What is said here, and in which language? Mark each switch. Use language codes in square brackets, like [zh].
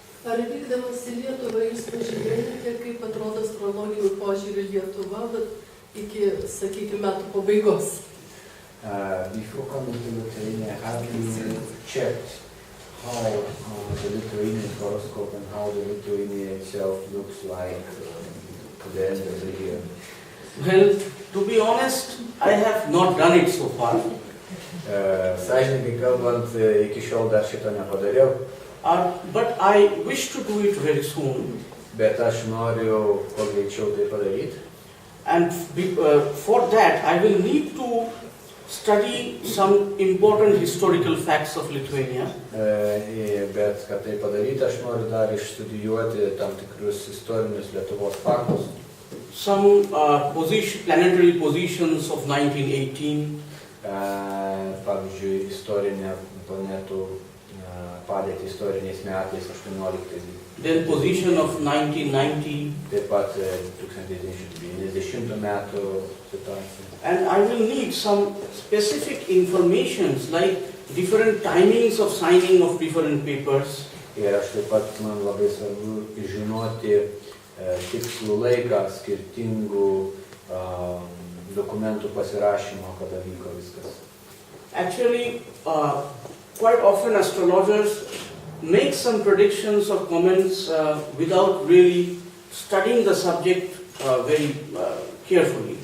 [lt] Ar vykdamas į Lietuvą jūs pažiūrėjote, kaip atrodo astrologijų požiūrį Lietuva, bet iki, sakykime, metų pabaigos? [en] Before coming to Lithuania, have you checked how the Lithuanian horoscope and how the Lithuania itself looks like to the end of the year? Well, to be honest, I have not done it so far. [lt] Sąžininkai kalbant, iki šiol dar šito nepadariau. [en] But I wish to do it very soon. [lt] Bet aš noriu kuo greičiau tai padaryti. [en] And for that, I will need to study some important historical facts of Lithuania. [lt] Bet kad tai padaryti, aš noriu dar išstudijuoti tam tikrus istorinius Lietuvos faktus. [en] Some planetary positions of 1918. [lt] Pavyzdžiui, istorinę planetų padėtį istoriniais metais 18. [en] Then position of 1990. [lt] Taip pat 1990 metų situacija. [en] And I will need some specific informations like different timings of signing of different papers. [lt] Ir aš taip pat man labai svarbu žinoti tikslų laiką skirtingų dokumentų pasirašymo, kada vyko viskas. [en] Actually, quite often astrologers make some predictions or comments without really studying the subject very carefully.